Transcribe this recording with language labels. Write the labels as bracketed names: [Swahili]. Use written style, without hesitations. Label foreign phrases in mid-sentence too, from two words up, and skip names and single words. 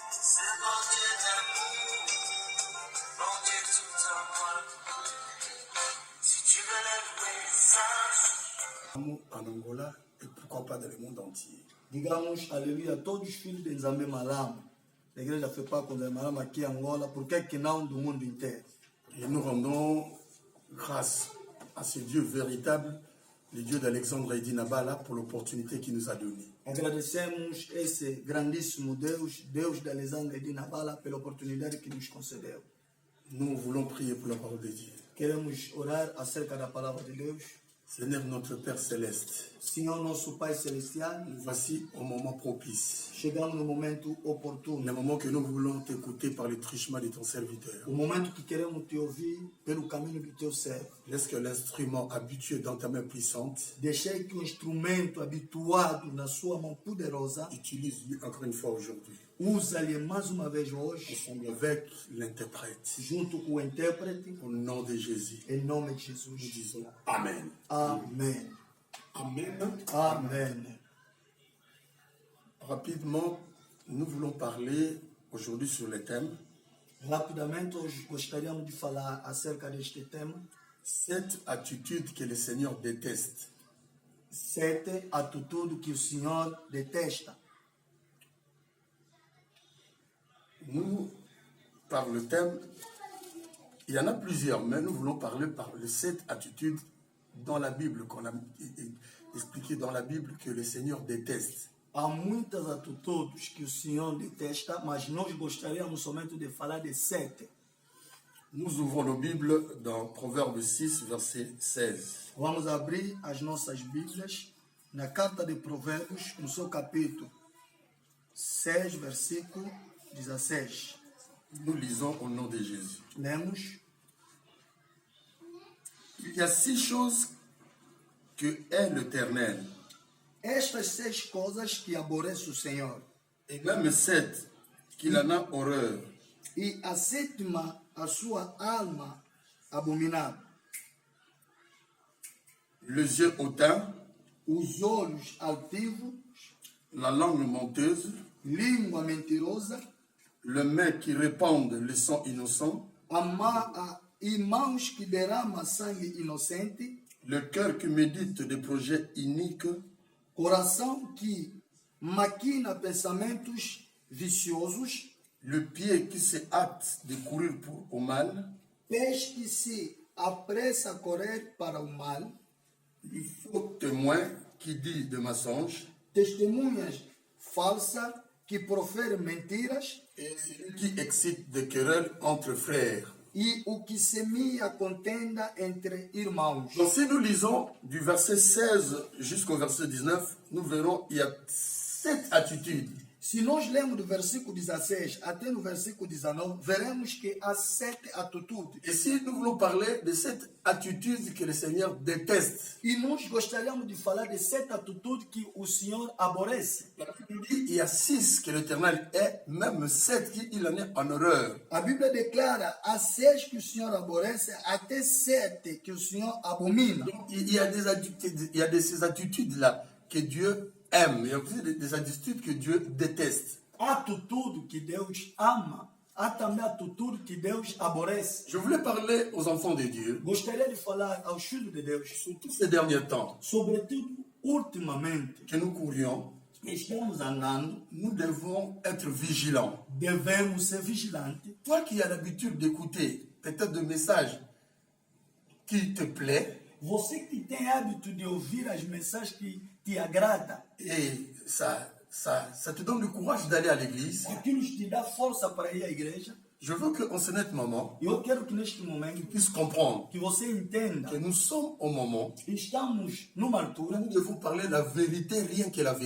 [French] En Angola et pourquoi pas dans le monde entier. [Portuguese] Digamos, aleluia, todos os filhos de Nzambe Malama. A igreja foi para com Malama aqui em Angola, porque que não do mundo inteiro. [French] Et nous rendons grâce à ce Dieu véritable, le Dieu d'Alexandre et d'Inabala, pour l'opportunité qu'il nous a donnée. [Portuguese] Agradecemos esse grandíssimo Deus, Deus de Alexandre e de Nabala, pela oportunidade que nos concedeu. [French] Nous voulons prier pour la parole de Dieu. [Portuguese] Queremos orar acerca da palavra de Deus. [French] Seigneur notre Père céleste, [Portuguese] Senhor nosso Pai Celestial, [French] nous voici au moment propice. [Portuguese] chegamos no momento oportuno. [French] Le moment que nous voulons t'écouter par le truchement de ton serviteur. [Portuguese] O momento que queremos te ouvir pelo caminho do teu servo. [French] Laisse que l'instrument habitué dans ta main puissante [Portuguese] Deixei que o instrumento habituado na sua mão poderosa [French] utilise-lui encore une fois aujourd'hui. [Portuguese] usa-lhe mais uma vez hoje, [French] Ensemble avec l'interprète. [Portuguese] junto com o intérprete, [French] Au nom de Jésus, [Portuguese] em nome de [French] nous [Portuguese] Jesus. [French] disons Amen. [Portuguese] Amém. [French] Amen. [Portuguese] Amém. [French] Rapidement, nous voulons parler aujourd'hui sur le thème [Portuguese] Rapidamente, hoje gostaríamos de falar acerca deste tema. [French] 7 attitudes que le Seigneur déteste. [Portuguese] 7 atitudes que o Senhor detesta. [French] Nous, par le thème, il y en a plusieurs, mais nous voulons parler par les 7 attitudes dans la Bible, qu'on a expliqué dans la Bible que le Seigneur déteste. [Portuguese] Há muitas atitudes que o Senhor detesta, mas nós gostaríamos somente de falar de 7. [French] Nous ouvrons nos Bibles dans Proverbe 6, verset 16. [Portuguese] Vamos abrir as nossas Bíblias na carta de Provérbios, no seu capítulo 6, versículo 16. [French] Nous lisons au nom de Jésus. [Portuguese] Lemos. [French] Il y a 6 choses que est l'Éternel, [Portuguese] Estas 6 coisas que aborrece o Senhor. [French] et même 7 qu'il en a horreur. [Portuguese] E a sétima, a sua alma abominável. [French] Les yeux hautains, [Portuguese] Os olhos altivos, [French] la langue menteuse, [Portuguese] língua mentirosa, [French] le mains qui répandent le sang innocent, [Portuguese] e mãos que derramam sangue inocente, [French] le cœur qui médite des projets iniques, [Portuguese] coração que maquina pensamentos viciosos, [French] le pied qui se hâte de courir au mal, [Portuguese] pés que se apressa a correr para o mal, [French] le faux témoin qui dit de mensonges, [Portuguese] testemunhas falsas que proferem mentiras [French] et celui qui excite des querelles entre frères. [Portuguese] e o que semeia contenda entre irmãos. [French] Donc si nous lisons du verset 16 jusqu'au verset 19, nous verrons il y a 7 attitudes. [Portuguese] Se nós lemos do versículo 16 até no versículo 19, veremos que há 7 atitudes. [French] Et si nous voulons parler de cette attitude que le Seigneur déteste, [Portuguese] E nós gostaríamos de falar de 7 atitudes que o Senhor aborrece. [French] la Bible dit il y a 6 que l'Éternel est, même 7 qu'il en est en horreur. [Portuguese] A Bíblia declara há 6 que o Senhor aborrece, até 7 que o Senhor abomina. [French] Donc, il y a des attitudes, il y a de ces attitudes-là que Dieu aime. Il y a aussi des attitudes que Dieu déteste. [Portuguese] Há atitude que Deus ama, há também atitude que Deus aborrece. [French] Je voulais parler aux enfants de Dieu, [Portuguese] Gostaria de falar aos filhos de Deus, [French] surtout ces derniers temps, [Portuguese] sobretudo ultimamente, [French] que nous courions, [Portuguese] estamos andando, [French] nous devons être vigilants. [Portuguese] devemos ser vigilantes. [French] Toi qui as l'habitude d'écouter peut-être des messages qui te plaisent, [Portuguese] Você que tem hábito de ouvir as mensagens que te agradam, [French] et ça te donne le courage d'aller à l'église, [Portuguese] aquilo te dá força para ir à igreja. [French] je veux qu'en ce net moment, [Portuguese] Eu quero que neste momento, [French] tu puisses comprendre [Portuguese] que você entenda, [French] que nous sommes au moment [Portuguese] estamos numa [French] où [Portuguese] altura [French] nous devons parler la vérité, rien que la